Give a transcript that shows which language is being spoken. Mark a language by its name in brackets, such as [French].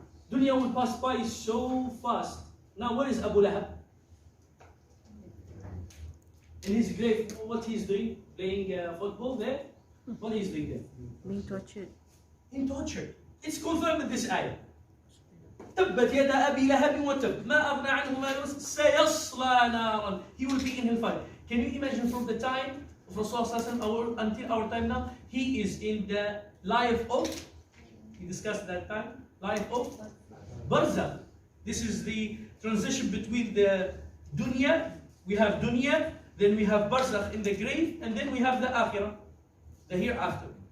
[English] Dunya will pass by so fast. Now where is Abu Lahab? In his grave, what he's doing? Playing football there? What he's doing there? Being tortured. In torture. It's confirmed in this ayah. [Arabic] تبت يدا أبي لهب وتب ما أغنى عنه ماله سيصلى نارا. [English] He will be in hellfire. Can you imagine from the time of Rasulullah until our time now? He is in the life of, we discussed that time, life of Barzakh. This is the transition between the dunya, we have dunya, then we have Barzakh in the grave, and then we have the akhirah, the hereafter.